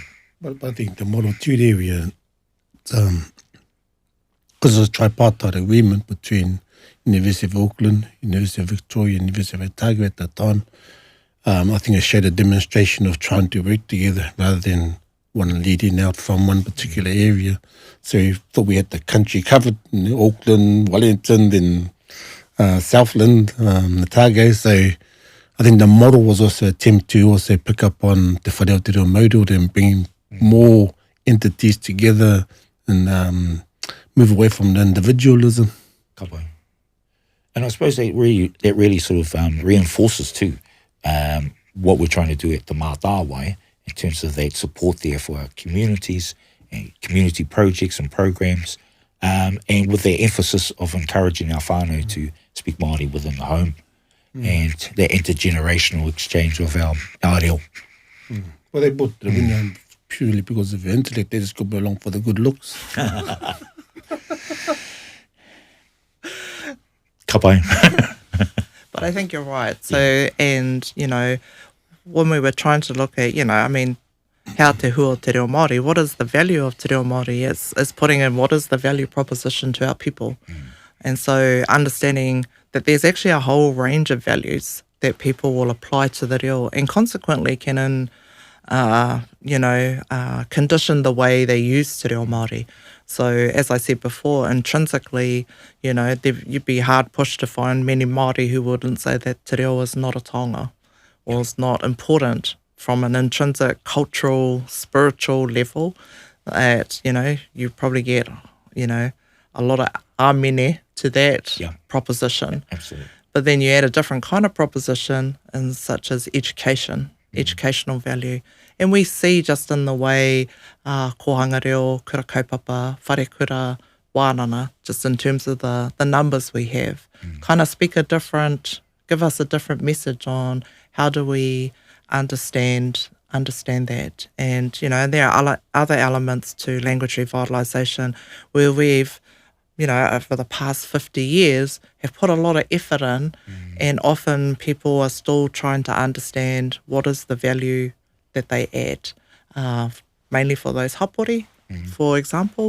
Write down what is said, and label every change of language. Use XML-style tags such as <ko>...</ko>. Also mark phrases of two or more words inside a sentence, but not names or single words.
<en>But I think the model two area, because of the tripartite agreement between University of Auckland, University of Victoria, University of Otago at that time, I think it showed a demonstration of trying to work together rather than one leading out from one particular area. So we thought we had the country covered, Auckland, Wellington, then Southland, Otago. So I think the model was also an attempt to also pick up on the</en> <mi>whare o te reo Māori</mi> <en>and bring more entities together and move away from the individualism.</en> <mi>Ka pai.</mi> <en>And I suppose that really sort of reinforces too what we're trying to do at the Mātāwai in terms of that support there for our communities and community projects and programs, and with the emphasis of encouraging our whānau to speak Māori within the home and the intergenerational exchange of our reo. Well, they bought Rawinia purely because of the intellect. They just go along for the good looks.</en> <mi>Ka pai.</mi> <en>But I think you're right. So, and, you know, when we were trying to look at, you know, I mean, how</en> <mi>te hua te reo Māori,</mi> <en>what is the value of</en> <mi>te reo Māori?</mi> <en>It's putting in what is the value proposition to our people. And so understanding that there's actually a whole range of values that people will apply to the reo and consequently can, condition the way they use</en> <mi>te reo Māori.</mi> <en>So as I said before, intrinsically, you know, you'd be hard pushed to find many Māori who wouldn't say that</en> <mi>te reo</mi> <en>is not a taonga or is not important from an intrinsic cultural, spiritual level. That, you know, you probably get, you know, a lot of amene to that proposition. Absolutely. But then you add a different kind of proposition, in such as education, educational value. And we see just in the way</en> <mi>kohanga reo, kura kaupapa, whare kura, wānana,</mi> <en>just in terms of the numbers we have, kind of give us a different message on how do we understand that. And, you know, there are other elements to language revitalisation where we've, you know, over the past 50 years have put a lot of effort in, and often people are still trying to understand what is the value that they add, mainly for those hapori, for example.</en>